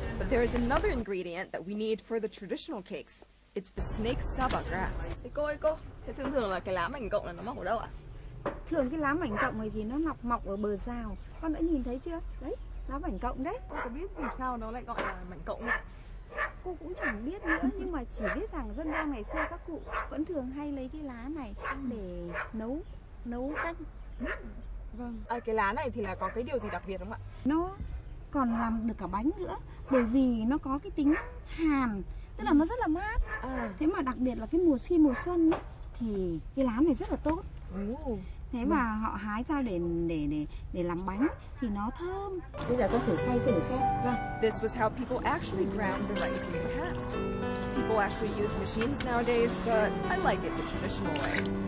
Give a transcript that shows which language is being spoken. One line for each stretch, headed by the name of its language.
English: There is another ingredient that we need for the traditional cakes. It's the snake saba grass.
Vietnamese: Cô ơi cô, thế thường là cái lá mảnh cọng là nó mọc ở đâu ạ? Thường cái lá mảnh cọng này thì nó mọc ở bờ rào. Con đã nhìn thấy chưa? Đấy, lá mảnh cọng đấy. Cô có biết vì sao nó lại gọi là mảnh cọng không? Cô cũng chẳng biết nữa, nhưng mà chỉ biết rằng dân gian ngày xưa các cụ vẫn thường hay lấy cái lá này để nấu canh. Vâng. Cái lá này thì là có cái điều gì đặc biệt không ạ? Nó còn làm được cả bánh nữa, bởi vì nó có cái tính hàn, tức là nó rất là mát. Thế mà đặc biệt là cái mùa xuân ấy, thì cái lá này rất là tốt. Thế mà họ hái ra để làm bánh thì nó thơm. Bây giờ con thử xay thử xem.
English: This was how people actually ground the rice in the past. People actually use machines nowadays, but I like it the traditional way.